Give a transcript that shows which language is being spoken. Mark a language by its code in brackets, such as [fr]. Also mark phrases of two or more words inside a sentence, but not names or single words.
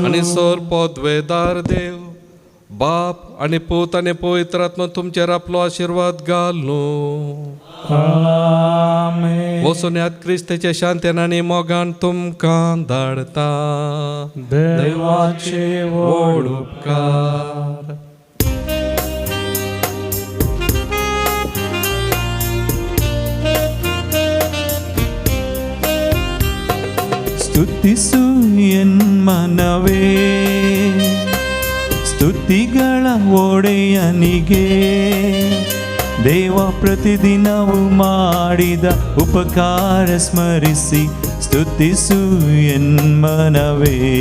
[kok] आनी सर पदवेदार देव बाप आनी पूत आनी पवित्र आत्मा तुमचेर आपलो आशिर्वाद घालूं. आमेन. वचून यात क्रिस्ताचे शांतेन आनी मोगान तुमकां धाडता. देवाचे व्हड उपकार. [kn] ಸ್ತುತಿಸು ಎನ್ಮನವೇ ಸ್ತುತಿಗಳ ಒಡೆಯನಿಗೆ ದೇವ ಪ್ರತಿದಿನವೂ ಮಾಡಿದ ಉಪಕಾರ ಸ್ಮರಿಸಿ ಸ್ತುತಿಸು ಎನ್ಮನವೇ